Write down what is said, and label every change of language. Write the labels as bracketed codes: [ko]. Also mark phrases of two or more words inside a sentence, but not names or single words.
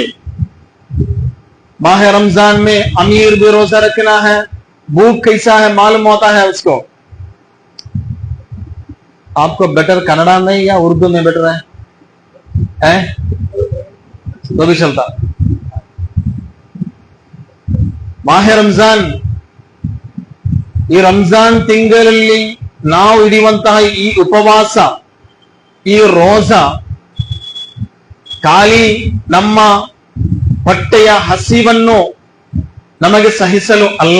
[hi] माह रमजान में अमीर भी रोजा रखना है, भूख कैसा है मालूम होता है उसको। आपको बेटर कन्नड़ा में या उर्दू में बेटर है? तो भी चलता। [kn] ಮಾಹ ರಂಜಾನ್, ಈ ರಂಜಾನ್ ತಿಂಗಳಲ್ಲಿ ನಾವು ಹಿಡಿಯುವಂತಹ ಈ ಉಪವಾಸ, ಈ ರೋಜಾ ಖಾಲಿ ನಮ್ಮ ಹೊಟ್ಟೆಯ ಹಸಿವನ್ನು ನಮಗೆ ಸಹಿಸಲು ಅಲ್ಲ.